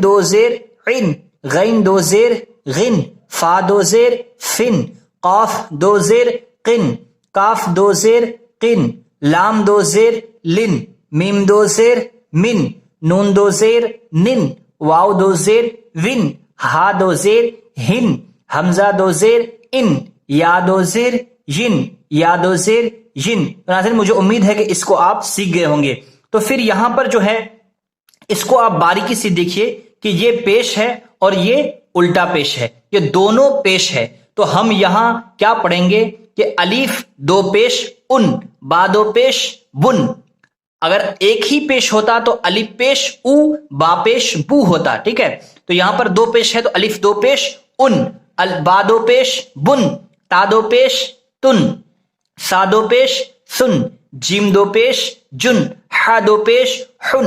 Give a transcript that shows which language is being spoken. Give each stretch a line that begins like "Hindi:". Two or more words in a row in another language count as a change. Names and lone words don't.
Urdu: دو زیر عن، غین دو زیر غن، فا دو زیر فن، قاف دو زیر قن، کاف دو زیر قن، لام دو زیر لن، میم دو زیر من، نون دو زیر نن، واو دو زیر ون، ہا دو زیر ہن، حمزہ دو زیر ان، یا دو زیر ین، یا دو زیر ین۔ ناظرین، مجھے امید ہے کہ اس کو آپ سیکھ گئے ہوں گے۔ تو پھر یہاں پر جو ہے اس کو آپ باریکی سے دیکھیے کہ یہ پیش ہے اور یہ الٹا پیش ہے، یہ دونوں پیش ہے۔ تو ہم یہاں کیا پڑھیں گے کہ الف دو پیش ان، با دو پیش بن، اگر ایک ہی پیش ہوتا تو الف پیش او، با پیش بو ہوتا، ٹھیک ہے. تو یہاں پر دو پیش ہے تو الف دو پیش ان، با دو پیش بن، تا دو پیش تن، ثا دو پیش ثن، جیم دو پیش جن، حا دو پیش حن,